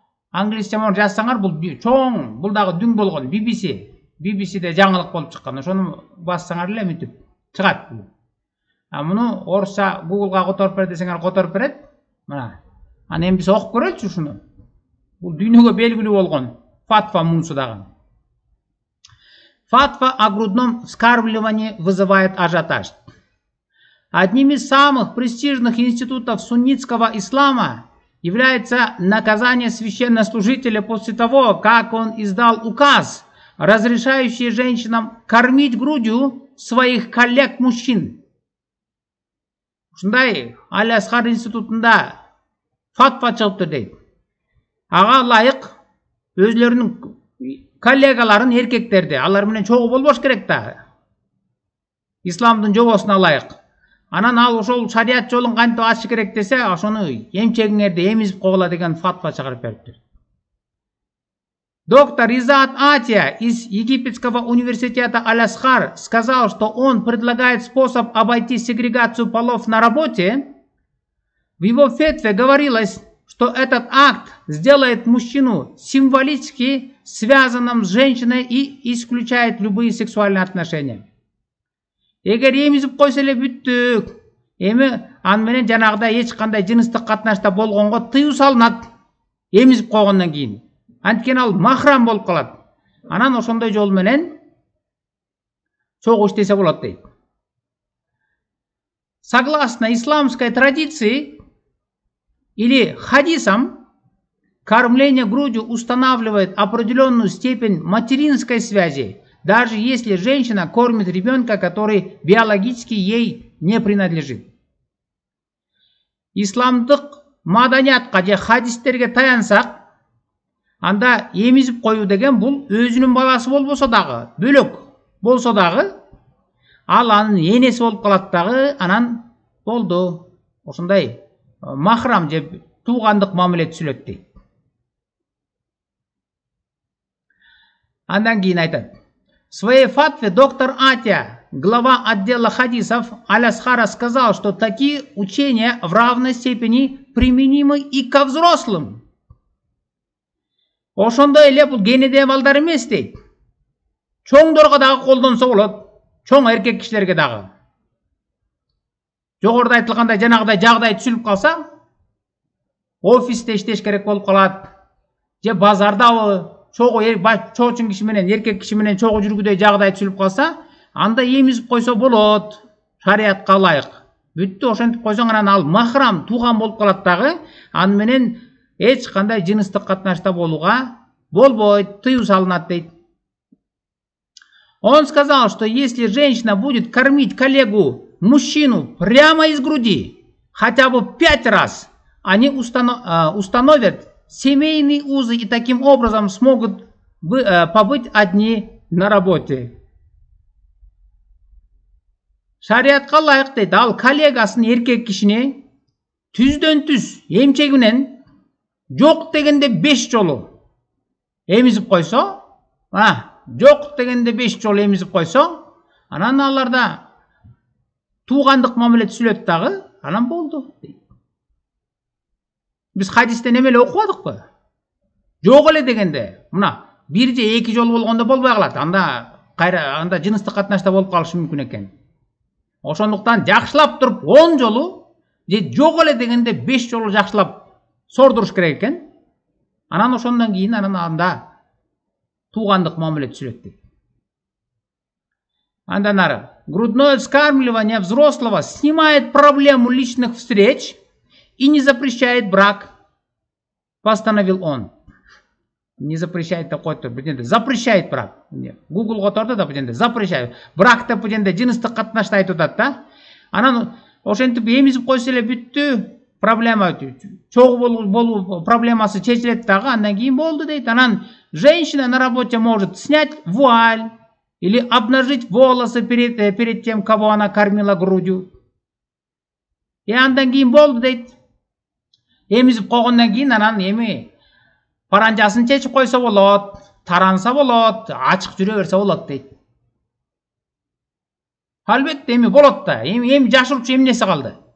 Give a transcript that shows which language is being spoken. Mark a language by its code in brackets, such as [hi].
[ky] Англисче мону жазсаңар, бул чоң, бул дагы дүң болгон BBC-де жаңылык болуп чыккан. Ошону бассаңар эле мынтип чыгат. А муну орусча Google'га которуп бер десеңер, которуп берет. Мына. Аны эми биз окуп көрөлүчү ушуну. Бул дүйнөгө белгилүү болгон фатва мунусу дагы. [ru] Фатва о грудном вскармливании вызывает ажиотаж. Одним из самых престижных институтов суннитского ислама является наказание священнослужителя после того, как он издал указ, разрешающий женщинам кормить грудью своих коллег-мужчин. [ky] Ушундай Аль-Азхар институтунда фатва чыгыптыр дейт. Ага ылайык өзлөрүнүн коллегаларын, эркектерди, алар менен чогуу болбош керек да. Исламдын жобосуна ылайык. Анан ал ошол шарият жолун кантип ачыш керек десе, ошону эмчегиңерди эмизип койгула деген фатва чыгарып бериптир. [ru] Доктор Изаат Атия из Египетского университета Аль-Азхар сказал, что он предлагает способ обойти сегрегацию полов на работе. В его фетве говорилось, что этот акт сделает мужчину символически связанным с женщиной и исключает любые сексуальные отношения. [ky] Эгер эмизип койсо эле бүттүк. Эми аны менен жанагыдай эч кандай жыныстык катнашта болгонго тыюу салынат. Эмизип койгондон кийин. Анткени ал махрам болуп калат. Анан ошондой жол менен чогуу иштесе болот дейт. [ru] Согласно исламской традиции или хадисам, кормление грудью устанавливает определенную степень материнской связи, даже если женщина кормит ребенка, который биологически ей не принадлежит. [ky] Исламдык маданиятка же хадистерге таянсак, анда эмизип коюу деген бул өзүнүн баласы болбосо дагы, бөлөк болсо дагы, ал анын энеси болуп калат дагы, анан болду. Ошондой махрам же туугандык мамиле түзүлөт дейт. Андан кийин айтат. [ru] В своей фатве доктор Атия, глава отдела хадисов Аль-Азхара, сказал, что такие учения в равной степени применимы и ко взрослым. [ky] Ошондой эле бул кенеде балдар эмес дейт. Чоңдорго дагы колдонсо болот. Чоң эркек кишилерге дагы. Жогоруда айтылгандай жанагыдай жагдай түзүлүп калса, офисте иштеш керек болуп калат. Же базардабы чоочун киши менен эркек киши менен чогуу жүргүдөй жагдай түзүлүп калса, анда эмизип койсо болот. Шариятка ылайык. Бүттү, ошентип койсоң анан ал махрам тууган болуп калат дагы, аны менен эч кандай жыныстык катнашта болууга болбойт, тыюу салынат дейт. [ru] Он сказал, что если женщина будет кормить коллегу, мужчину, прямо из груди, хотя бы 5 раз, они установят семейные узы и таким образом смогут побыть одни на работе. [ky] Шариатка ылайык дейт, ал коллегасын эркек кишини түздөн түз эмчеги менен жок дегенде 5 жолу эмизип койсо, жок дегенде 5 жолу эмизип койсо, анан аларда туугандык мамиле түзүлөт дагы, анан болду. Биз хадистен эмеле окубадыкпы? Жок эле дегенде, мына бир же эки жолу болгондо болбой калат. Анда жыныстык катнашта болуп калышы мүмкүн экен. Ошондуктан жакшылап туруп 10 жолу же жок эле дегенде 5 жолу жакшылап сордуруш керек экен. Анан ошондон кийин анда туугандык мамиле түзүлөт дейт. Андан ары. [ru] Грудное вскармливание взрослого снимает проблему личных встреч и не запрещает брак, постановил он. Не запрещает такой, запрещает брак. [ky] Google которда да бу запрещает. Брак да бу жыныстык катнашты айтып атат да. Анан ошентип эмизип койсо эле бүттү. Проблема чогуу болуу проблемасы чечилет дагы, андан кийин болду дейт. [ru] Анан женщина на работе может снять вуаль или обнажить волосы перед тем, кого она кормила грудью. [ky] И андан кийин болду дейт. Эмизип койгондон кийин анан эми паранжасын чечип койсо болот, таранса болот, ачык жүрө берсе болот дейт. Албетте эми болот да. Эми жашыруучу эмнеси калды?